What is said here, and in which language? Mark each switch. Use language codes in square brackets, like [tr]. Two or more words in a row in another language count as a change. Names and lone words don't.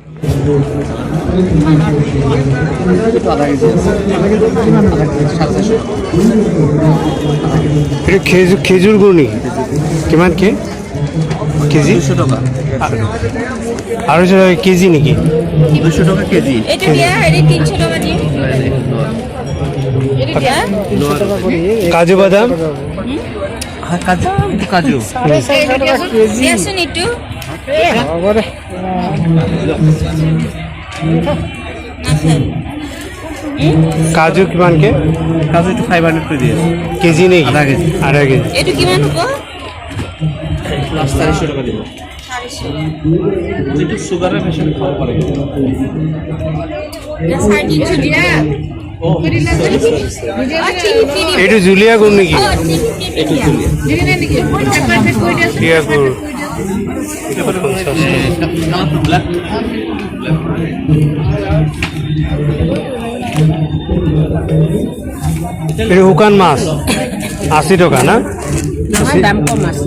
[as] খেজুৰ গুড় নেকি? কিমানকৈ কেজি? 200 টকা। আৰু কেজি নেকি? 200 টকা কেজি। এটা দিয়া হেৰি 300 টকা দিম। এটা দিয়া কাজু বাদাম। [bn] হ্যাঁ কাজু কাজু। 650 টাকা কেজি। দিয়াছেন একটু। [as] বাবারে। কাজু কিমানকৈ? [bn] কাজু একটু 500 করে দিয়ে। [as] কেজি নেকি? আধা কেজি। এটা কিমান হ'ব? [bn] লাস্ট 400 টাকা দিব। [as] 400 [bn] যেটা সুগারের পেশেন্ট খাওয়া পারে। [as] না 350 দিয়া। ও এইটো জুলীয়া গুড় নেকি? [bn] একটু জুলিয়া। জুলিয়া নাকি? একবার কই দিয়েছে। [as] জুলীয়া গুড়। [bn] এটা কত? ব্ল্যাক। [as] এইটো শুকান মাছ 80 টকা না? দাম কম আছে।